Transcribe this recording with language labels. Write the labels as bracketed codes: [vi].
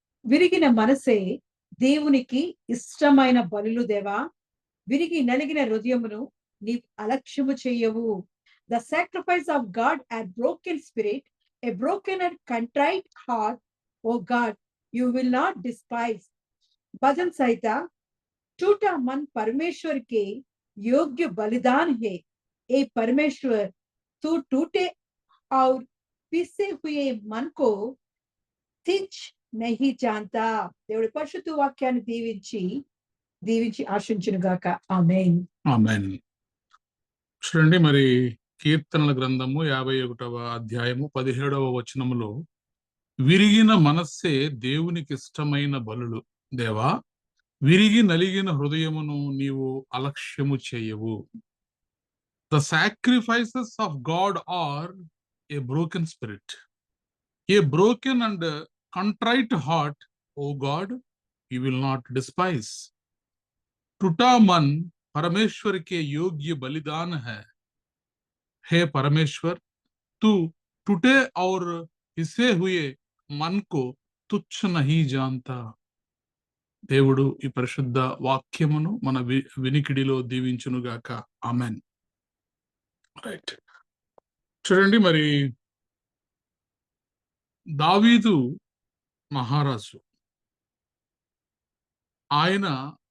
[te] విరిగిన మనసే దేవునికి ఇష్టమైన బలులు దేవా, విరిగి నలిగిన హృదయమును నీ అలక్ష్యము చేయవు. [en] The sacrifice of God and broken spirit, a broken and contrite heart, O God, you will not despise. [hi] भजन संहिता टूटा मन परमेश्वर के योग्य बलिदान है. ए परमेश्वर, तू टूटे और पिसे हुए मन को तिच नहीं जानता. [te] దేవుడి పరిశుద్ధ వాక్యాన్ని దీవించి ఆశించును గాక. ఆమేన్, ఆమేన్. చూడండి, మరి కీర్తనల గ్రంథము 51వ అధ్యాయము 17వ వచనములో విరిగిన మనస్సే దేవునికి ఇష్టమైన బలులు దేవా, విరిగి నలిగిన హృదయమును నీవు అలక్ష్యము చేయవు. [en] The sacrifices of God are a broken spirit, a broken and contrite heart, O God, you will not despise. [hi] टूटा मन परमेश्वर के योग्य बलिदान है. हे परमेश्वर, तू टूटे और पिसे हुए मन को तुच्छ नहीं जानता. [te] దేవుడు ఈ పరిశుద్ధ వాక్యమును మన వినికిడిలో దీవించునుగాక. ఆమెన్. రైట్. చూడండి, మరి దావీదు మహారాజు, ఆయన